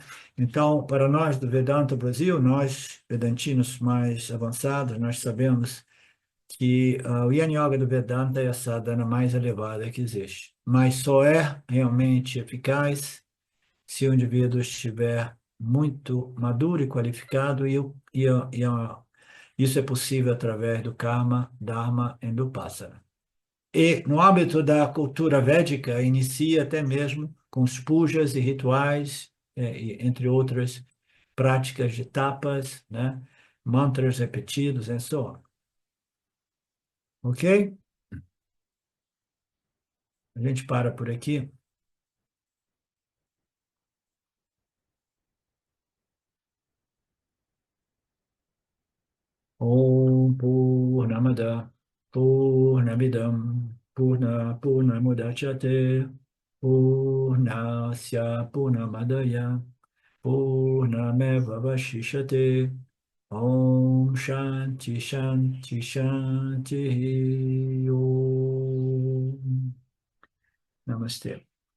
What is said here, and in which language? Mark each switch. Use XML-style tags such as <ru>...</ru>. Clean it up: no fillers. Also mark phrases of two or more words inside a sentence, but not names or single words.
<pt>Então, para nós do Vedanta Brasil, nós vedantinos mais avançados, nós sabemos que o Yana Yoga do Vedanta é a sadhana mais elevada que existe, mas só é realmente eficaz se o indivíduo estiver muito maduro e qualificado isso é possível através do karma, dharma e vipassana. E, no âmbito da cultura védica, inicia até mesmo com os pujas e rituais, entre outras práticas de tapas, né? Mantras repetidos, e</pt> <en>so on.</en> <pt>Ok? A gente para por aqui.</pt> <sa>Om Purnamada Purnamidam Purnamudachyate Purnasya Purnamadaya Purnameva Vashishate Om Shanti Shanti Shanti Om Namaste.</sa>